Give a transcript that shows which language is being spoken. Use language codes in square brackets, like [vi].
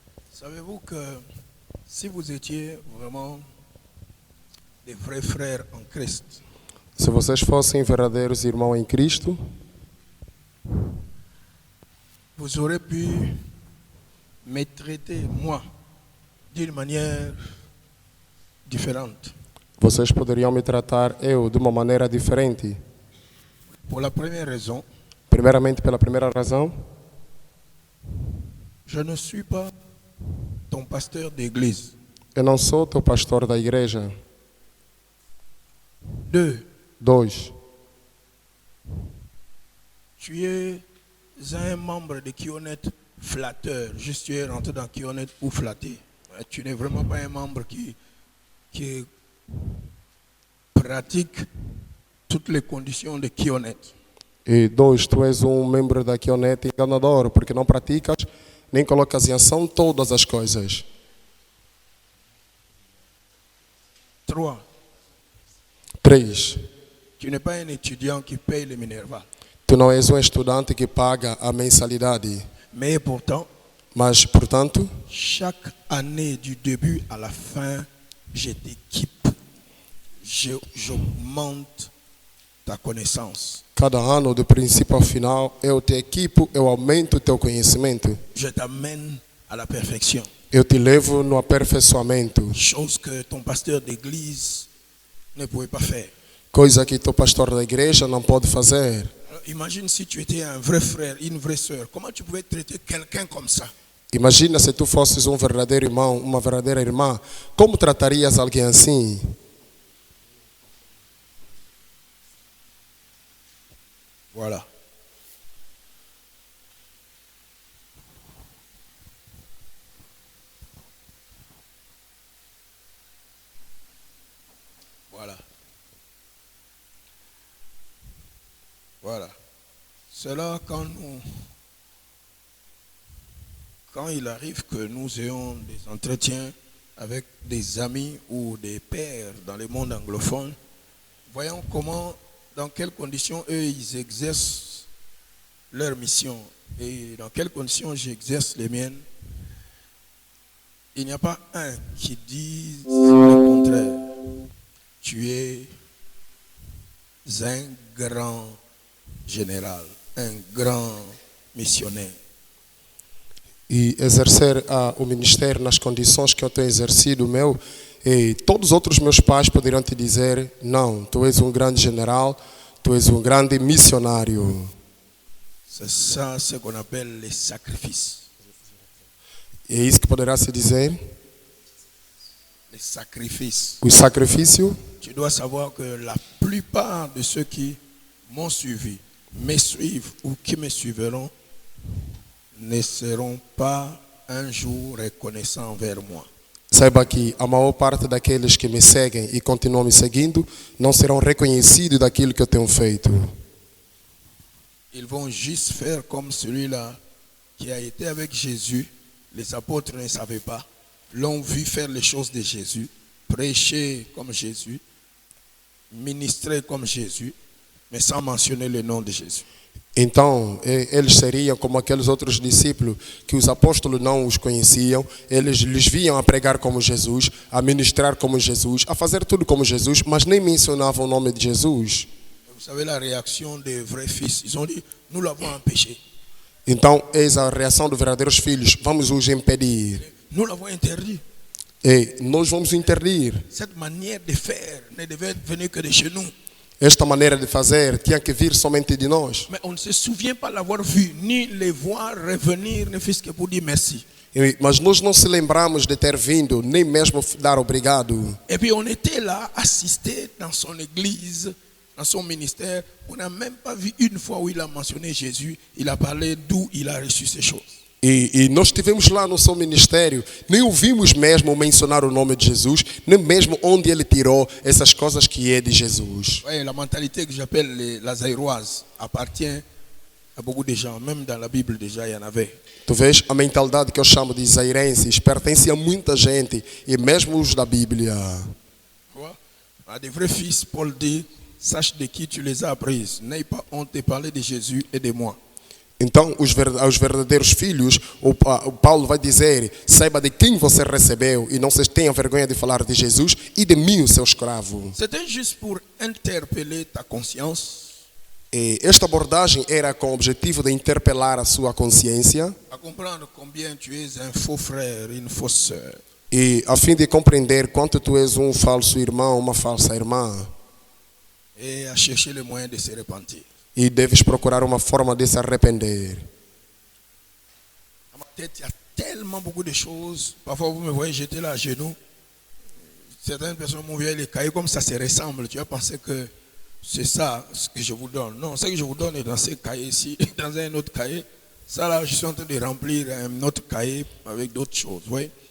[fr] Savez-vous que si vous étiez vraiment des vrais frères en Christ, [pt] Se vocês fossem verdadeiros irmãos em Cristo, [fr] vous aurez pu me traiter, moi, d'une manière différente. [pt] vocês poderiam me tratar eu de uma maneira diferente. [fr] Pour la première raison, [pt] Primeiramente, pela primeira razão, [fr] je ne suis pas ton pasteur d'église. [pt] eu não sou teu pastor da igreja. [fr] 2. [pt] 2. [fr] Tu es un membre de Kionet flatteur. Juste tu es rentré dans Kionet pour flatter. Tu n'es vraiment pas un membre qui pratique toutes les conditions de Kionet. [pt] E 2, tu és membro da Kionet enganador, porque não praticas nem colocas em ação todas as coisas. [fr] 3. [pt] 3. [fr] Tu n'es pas un étudiant qui paye le Minerva. [pt] Tu não és estudante que paga a mensalidade. [fr] Mais pourtant, [pt] Mas, portanto, [fr] chaque année du début à la fin, je t'équipe. J'augmente ta connaissance. [pt] cada ano, do princípio ao final, eu te equipo, eu aumento o teu conhecimento. [fr] Je t'amène à la perfection. [pt] Eu te levo no aperfeiçoamento. [fr] Chose que ton pasteur d'église ne pouvait pas faire. [pt] Coisa que teu pastor da igreja não pode fazer. [fr] Alors, imagine si tu étais un vrai frère, une vraie sœur. Comment tu pouvais traiter quelqu'un comme ça? [pt] Imagina se tu fosses verdadeiro irmão, uma verdadeira irmã. Como tratarias alguém assim? [fr] Voilà. Voilà. Voilà. C'est là quand il arrive que nous ayons des entretiens avec des amis ou des pères dans le monde anglophone, voyons comment, dans quelles conditions eux ils exercent leur mission et dans quelles conditions j'exerce les miennes. Il n'y a pas un qui dise le contraire. Tu es un grand général, un grand missionnaire. [pt] E exercer o ministério nas condições que eu tenho exercido o meu, e todos os outros meus pais poderiam te dizer, não, tu és grande general, tu és grande missionário. [fr] C'est ça ce qu'on appelle les sacrifices. [pt] É isso que poderá se dizer, [fr] Les sacrifices. [pt] o sacrifício. [fr] Tu dois savoir que la plupart de ceux qui m'ont suivi, me suivent ou qui me suivront, ne seront pas un jour reconnaissants envers moi. [pt] Saiba que a maior parte daqueles que me seguem e continuam me seguindo não serão reconhecidos daquilo que eu tenho feito. [fr] Ils vont juste faire comme celui-là qui a été avec Jésus. Les apôtres ne savaient pas. L'ont vu faire les choses de Jésus, prêcher comme Jésus, ministrer comme Jésus, mais sans mentionner le nom de Jésus. [pt] Então, eles seriam como aqueles outros discípulos que os apóstolos não os conheciam, eles lhes viam a pregar como Jesus, a ministrar como Jesus, a fazer tudo como Jesus, mas nem mencionavam o nome de Jesus. [fr] Vous savez la réaction des vrais fils. Ils ont dit, nous l'avons empêché. [pt] Então, eis a reação dos verdadeiros filhos, vamos os impedir. [fr] Nous l'avons interdit. [pt] E nós vamos interdir. [fr] Cette manière de faire ne devait venir que de chez nous. [pt] Esta maneira de fazer tinha que vir somente de nós. [fr] Mais on ne se souvient pas l'avoir vu, ni les voir revenir, ne fût-ce que pour dire merci. [pt] Mas nós não se lembramos de ter vindo, nem mesmo dar obrigado. [fr] Et puis on était là, assisté dans son église, dans son ministère. On n'a même pas vu une fois où il a mentionné Jésus. Il a parlé d'où il a reçu ces choses. [pt] E nós estivemos lá no seu ministério, nem ouvimos mesmo mencionar o nome de Jesus, nem mesmo onde ele tirou essas coisas que é de Jesus. [fr] Ouais, la mentalité que j'appelle la zaïroise appartient à beaucoup de gens. Même dans la Bible déjà, il y en avait. [pt] Tu vês, a mentalidade que eu chamo de zairenses pertence a muita gente, e mesmo os da Bíblia. [fr] Tu vois? À des vrais fils, Paul dit, sache de qui tu les as apprises. N'aie pas honte de parler de Jésus et de moi. [pt] Então, aos verdadeiros filhos, o Paulo vai dizer, saiba de quem você recebeu e não se tenha vergonha de falar de Jesus e de mim, o seu escravo. [fr] C'était juste pour interpeller ta conscience. [pt] E esta abordagem era com o objetivo de interpelar a sua consciência [fr] À comprendre combien tu es un faux frère, une fausse sœur. [pt] e a fim de compreender quanto tu és um falso irmão, uma falsa irmã. [fr] Et à chercher le moyen de se repentir. [pt] E deves procurar uma forma de se arrepender. [fr] Dans ma tête, il y a tellement beaucoup de choses. Parfois, vous me voyez, j'étais là à genoux. Certaines personnes m'ont vu les cahiers comme ça se ressemble. Tu vas penser que c'est ça ce que je vous donne. Non, ce que je vous donne est dans ces cahiers-ci, dans un autre cahier. Ça là, je suis en train de remplir un autre cahier avec d'autres choses. Oui.